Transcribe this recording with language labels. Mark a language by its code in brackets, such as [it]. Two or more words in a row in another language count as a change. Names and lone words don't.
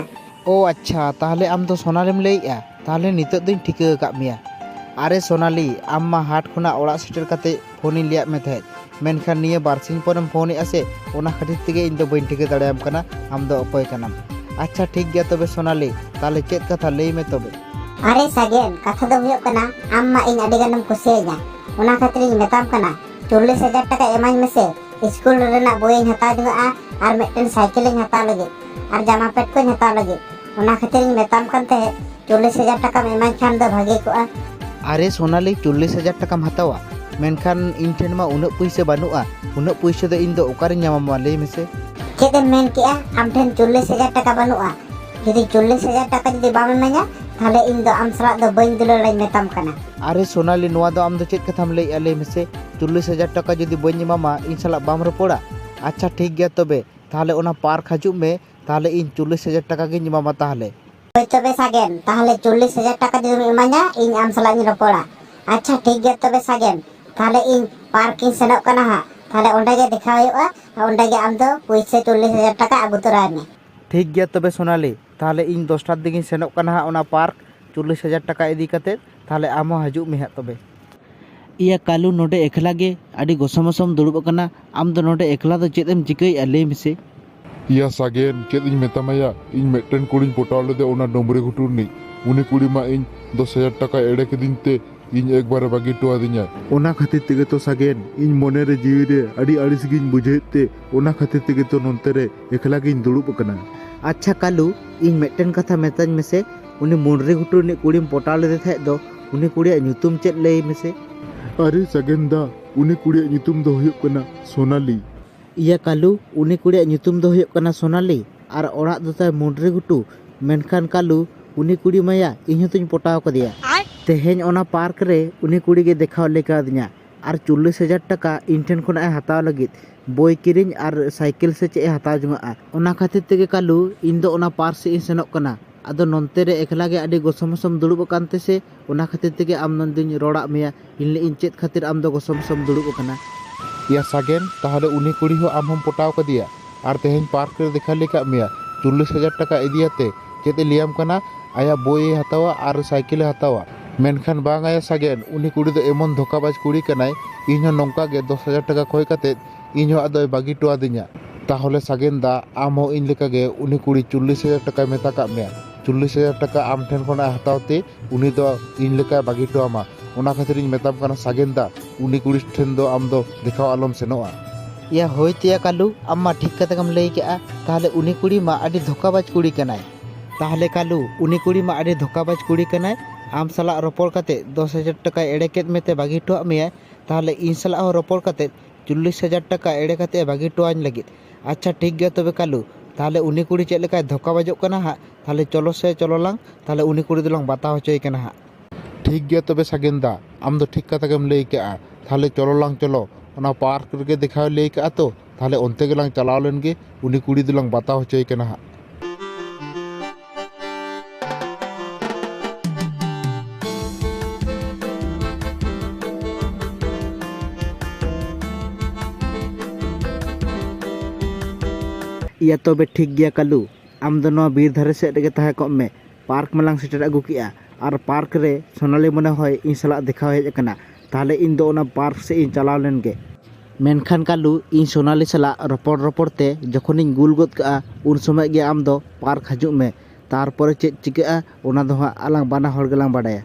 [sat] ओ अच्छा ताहले आम दो सोनालीम लईया ताहले नितोग दोइन ठिका का मिया अरे सोनाली आम मा हाट खुना ओड़ा सेटर काते फोन लिया में थे मेनखान निया बारसिंग परम फोन आसे ओना खातिर तेगे इन दो बइन ठिका दाड़ायाम कना आम दो ओकोय कनाम अच्छा ठीक गया तबे सोनाली ताले चेक कथा लई में तबे अरे सागेन कथा दो हुयो कना आम मा इन अडी गानम कुसियाया ओना खातिर इन मेताम कना 40,000 टका एमाई मेसे स्कूल रेना बोई हता दिगा आर मेटन साइकिल हता लगे आर जामा पेट को हता लगे ओना खातिर इन मेताम कनते 40,000 टका एमाई खान दो भागे को अरे सोनाली 40,000 टकाम हतावा मेनखान इन ठेन मा उना पैसे बानुआ उना पैसे दो इन दो ओकारे ᱧᱟᱢᱟᱢᱟ लई मेसे चेदम मेन किया आम ठेन 40,000 टका बानुआ यदि 40,000 टका यदि बाम एमाया ताहले इन दो आम सला दो बइन दुलो लई मेताम कना अरे सोनाली नोआ दो आम दो चेक कथाम लई लई मेसे 40,000 टका जदि बइन ᱧᱟᱢᱟᱢᱟ इन सला बाम रोपड़ा अच्छा ठीक गया तबे ताहले ओना पार्क हजु में ताहले इन 40,000 टका गे ᱧᱟᱢᱟᱢᱟ ताहले ओय तबे सागेन ताहले 40,000 टका जदि एमाया इन आम सला इन रोपड़ा अच्छा ठीक गया तबे सागेन ताहले इन पार्क इन सेनक कना हा ताहले ओंडे गे देखा होयोआ ओंडे गे आम दो पैसे 40,000 टका आगु तोराय में ठीक गया तबे सोनाली ताहले इन 10टा दिगिन सेनक कना हा ओना पार्क 40,000 टका इदी कते ताहले आम हो हजु मे हा तबे इया कालू नोडे एकला गे आडी गोसमसम दुड़ुब कना आम दो नोडे एकला दो चेदम चिकई लई मेसे या सागेन चेद इन मेतामाया इन मेटन कुड़ी पोटाव लेदे ओना डोंबरे घुटुर नि उनी कुड़ी मा इन 10,000 टका एड़े केदिन ते इन एक बार बागी टोआ दिnya ओना खातिर तेगे तो सागेन इन मोने रे जीवी रे अड़ी अड़िस गिन बुझेते ओना खातिर तेगे तो नोनते रे एकला गिन दुड़ुब कना अच्छा कालू इन मेटन कथा मेताñ मेसे उनी मुंडरे घुटुर नि कुड़ीम पोटाव लेदे थे दो उनी कुड़िया ᱧᱩᱛᱩᱢ चेद लई मेसे अरे सागेन दा उनी कुड़ी ᱧᱩᱛᱩᱢ दो हुयुग कना सोनाली इया कालू उनी कुड़िया ᱧᱩᱛᱩᱢ दो हुयुग कना सोनाली आर ओड़ा दो ताय मुंडरे घुटू मेनखान कालू उनी कुड़ी माया इन हतुñ पोटाव कदिया तेहेñ ओना पार्क रे उनी कुड़ी गे देखाव लेका दिnya आर 40,000 टका इन ठेन खुना हताव लगित बोई किरिñ आर साइकिल से चे हताव जुंगा ओना खातिर तेगे कालू इन दो ओना पार्क से इन सेनोक कना आदो नोनते रे एकला गे आडी गोसमसम दुड़ुब कानते से ओना खातिर तेगे आम नंदिन रोड़ा मिया इन ले इन चेत खातिर आम दो गोसमसम दुड़ुब कना या सागेन ताहले उनी कुड़ी हो आम हम पोटाव कदिया आर तेहेñ पार्क रे देखा लेका मिया 40,000 टका इदियाते चेत लियाम कना आया बोई हतावा आर साइकिल हतावा मेनखान बांग आया सागेन उनी कुड़ी दो एमन धोकाबाज कुड़ी कनाय इन हो नोंका गे 10,000 टका खोय काते इन हो आदोय बागी टोआ दिnya ताहले सागेन दा आम हो इन लेका गे उनी कुड़ी 40,000 टका मेता का मिया 40,000 टका आम ठेन खोना हतावते उनी दो इन लेका बागी टोआमा ओना खातिर इन मेताम कना सागेन दा उनी कुड़ी ठेन दो आम दो देखाव आलम सेनोआ या होयतिया कालू अम्मा ठीक कतकम लई केआ ताहले उनी कुड़ी मा आडी धोकाबाज कुड़ी कनाय ताहले कालू उनी कुड़ी मा आडी धोकाबाज कुड़ी कनाय आम सला रोपड़ काते 10,000 टका एड़े केत मेते बागी टोआ मिया ताहले इन सला हो रोपड़ काते 40,000 टका एड़े काते बागी टोआñ लगित अच्छा ठीक गया तबे कालू ताहले उनी कुड़ी चेद लेका धोकाबाजोग कना हा ताहले चलो से चलो लांग ताहले उनी कुड़ी दोलांग बाता होचोय कना हा ठीक गया तबे सागेन दा आम दो ठीक कथा गेम लई केआ ताहले चलो लांग चलो ओना पार्क रे देखाव लई केआ तो ताहले ओनते गेलांग चलाव लेन गे उनी कुड़ी दोलांग बाता होचोय कना हा या तबे ठीक गया कालू आम दो नवा बीर धारे सेट रे तहा को में पार्क मलांग सेटर अगु किया ᱟᱨ ᱯᱟᱨᱠ ᱨᱮ ᱥᱳᱱᱟᱞᱤ ᱢᱚᱱᱮ ᱦᱚᱭ ᱤᱧ ᱥᱟᱞᱟᱜ ᱫᱮᱠᱷᱟᱣ ᱦᱮᱡ ᱟᱠᱟᱱᱟ, ᱛᱟᱦᱚᱞᱮ ᱤᱧ ᱫᱚ ᱚᱱᱟ ᱯᱟᱨᱠ ᱥᱮᱫ ᱤᱧ ᱪᱟᱞᱟᱣ ᱞᱮᱱ ᱜᱮ᱾ ᱢᱮᱱᱠᱷᱟन ᱠᱟᱞᱩ ᱤᱧ ᱥᱳᱱᱟᱞᱤ ᱥᱟᱞᱟᱜ ᱨᱚᱯᱚᱲ ᱛᱮ ᱡᱚᱠᱷᱚᱱᱤᱧ ᱜᱩᱞ ᱜᱚᱫ ᱠᱟᱜᱼᱟ ᱩᱱ ᱥᱚᱢᱚᱭ ᱜᱮ ᱟᱢ ᱫᱚ ᱯᱟᱨᱠ ᱦᱤᱡᱩᱜ ᱢᱮ, ᱛᱟᱨᱯᱚᱨᱮ ᱪᱮᱫ ᱪᱤᱠᱟᱹᱜᱼᱟ ᱚᱱᱟ ᱫᱚ ᱦᱟᱸᱜ ᱟᱞᱟᱝ ᱵᱟᱱᱟ ᱦᱚᱲ ᱜᱮᱞᱟᱝ ᱵᱟᱰᱟᱭᱟ᱾